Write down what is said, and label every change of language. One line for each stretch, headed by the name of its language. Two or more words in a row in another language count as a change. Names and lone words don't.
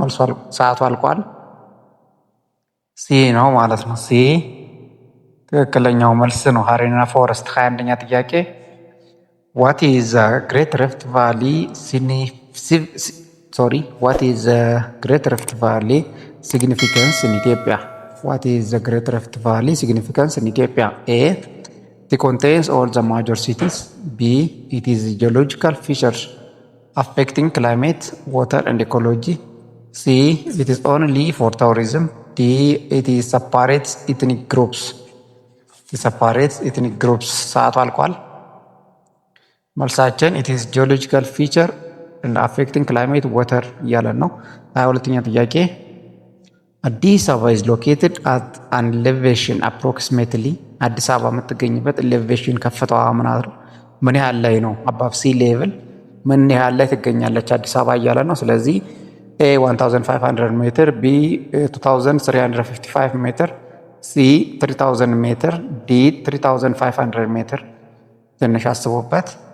Amharic: መልሱ ሰዓቱ አልቋል። ሲ ነው ማለት ነው። ሲ ትክክለኛው መልስ ነው።
English: arena forest።
Amharic: 21ኛ ጥያቄ
English: What is the Great Rift Valley significance in Ethiopia? What is the Great Rift Valley significance in Ethiopia? ኤ it contains all the major cities, B it is a geological feature affecting climate, water and ecology, C it is only for tourism, D it is separates ethnic groups.
Amharic: ሰዓቱ አልቋል። መልሳችን
English: it is geological feature and affecting climate, water
Amharic: እያለን ነው። 22ኛ ጥያቄ አዲስ አበባ
English: is located at an elevation approximately።
Amharic: አዲስ አበባ የምትገኝበት ኤሌቬሽን ከፍታዋ ምን ያህል ላይ ነው?
English: above sea level
Amharic: ምን ያህል ላይ ትገኛለች አዲስ አበባ እያለ ነው። ስለዚህ ኤ 1500 ሜትር፣ ቢ 2355 ሜትር፣ ሲ 3000 ሜትር፣ ዲ 3500 ሜትር። ትንሽ አስቡበት።